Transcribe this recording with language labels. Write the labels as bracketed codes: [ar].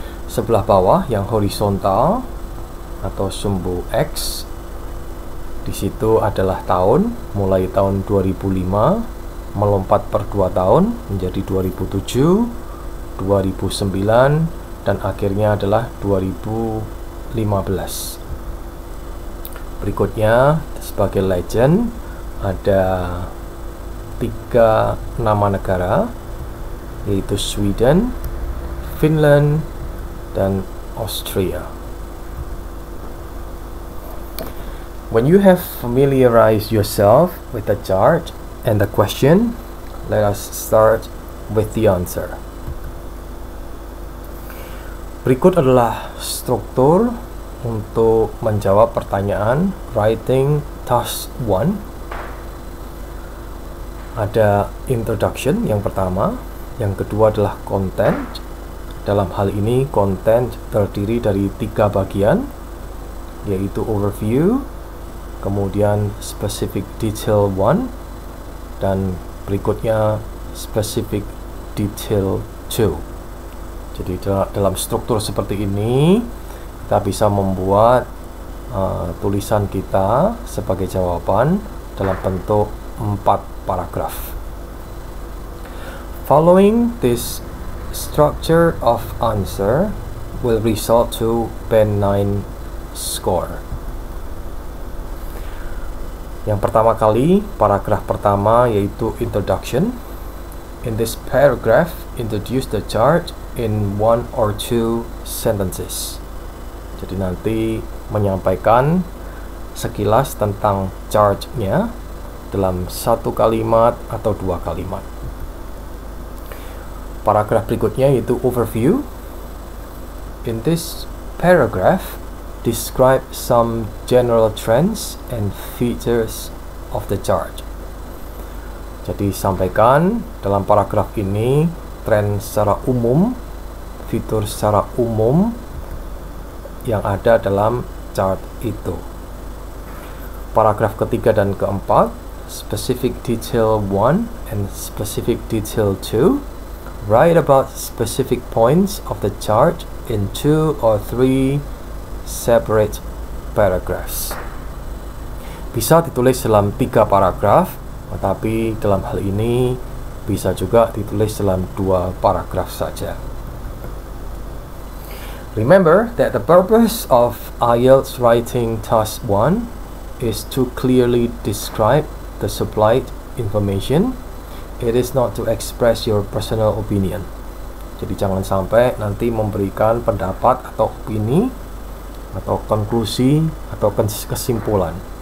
[id] Sebelah bawah yang horizontal atau sumbu X, di situ adalah tahun, mulai tahun 2005 melompat per 2 tahun menjadi 2007, 2009, dan akhirnya adalah 2015. Berikutnya sebagai legend ada 3 nama negara, yaitu Sweden, Finland, dan Austria. [en] When you have familiarized yourself with the chart and the question, let us start with the answer. [id] Berikut adalah struktur untuk menjawab pertanyaan Writing Task 1. Ada introduction yang pertama, yang kedua adalah content. Dalam hal ini content terdiri dari 3 bagian, yaitu overview, kemudian specific detail 1, dan berikutnya specific detail 2. Jadi dalam struktur seperti ini kita bisa membuat tulisan kita sebagai jawaban dalam bentuk 4 paragraf. [en] Following this structure of answer will result to band 9 score. [id] Yang pertama kali, paragraf pertama yaitu introduction. [en] In this paragraph, introduce the chart in 1 or 2 sentences. [id] Jadi nanti menyampaikan sekilas tentang chartnya dalam 1 kalimat atau 2 kalimat. Paragraf berikutnya yaitu overview. [en] In this paragraph, describe some general trends and features of the chart. [id] Jadi sampaikan dalam paragraf ini tren secara umum, fitur secara umum yang ada dalam chart itu. Paragraf ketiga dan keempat, [en] specific detail 1 and specific detail 2. Write about specific points of the chart in 2 or 3 separate paragraphs. [id] Bisa ditulis dalam 3 paragraf, tetapi dalam hal ini bisa juga ditulis dalam 2 paragraf saja. [en] Remember that the purpose of IELTS writing task 1 is to clearly describe the supplied information. It is not to express your personal opinion. [id] Jadi jangan sampai nanti memberikan pendapat atau opini atau konklusi atau kesimpulan.